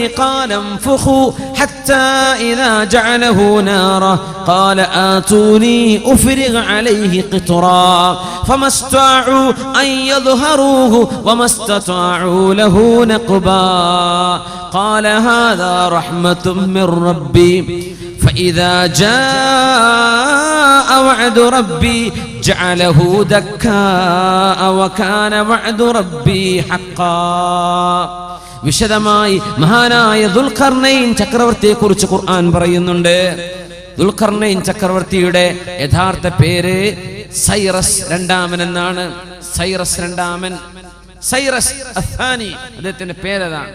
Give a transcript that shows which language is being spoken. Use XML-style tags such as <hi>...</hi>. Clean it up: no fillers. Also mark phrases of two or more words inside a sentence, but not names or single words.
<ar>قال انفخوا حتى إذا جعله نارا قال آتوني أفرغ عليه قطرا فما استطاعوا أن يظهروه وما استطاعوا له نقبا قال هذا رحمة من ربي فإذا جاء وعد ربي جعله دكاء وكان وعد ربي حقا.</ar> <ml>വിശദമായി മഹാനായ ദുൽഖർനൈൻ ചക്രവർത്തിയെക്കുറിച്ച് ഖുർആൻ പറയുന്നുണ്ട്. ദുൽഖർനൈൻ ചക്രവർത്തിയുടെ യഥാർത്ഥ പേര് സൈറസ് രണ്ടാമൻ എന്നാണ്. സൈറസ് അഥാനി അദ്ദേഹത്തിന്റെ പേരതാണ്.</ml>